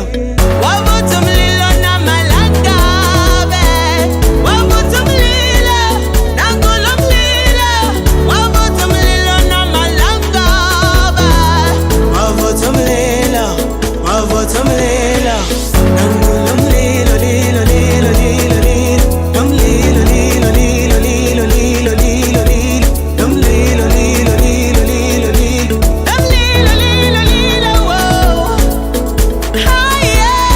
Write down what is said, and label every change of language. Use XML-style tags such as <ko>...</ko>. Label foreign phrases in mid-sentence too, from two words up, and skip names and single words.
<zu>Wavutha umlilo namalangave, wavutha umlilo nangulo mlilo, wavutha umlilo namalangave, wavutha umlilo, wavutha umlilo nangulo mlilo, lilo lilo lilo lilo, nomlilo lilo lilo lilo lilo lilo lilo, nomlilo lilo lilo lilo lilo, nomlilo lilo lilo,</zu> <en>whoa, higher,</en>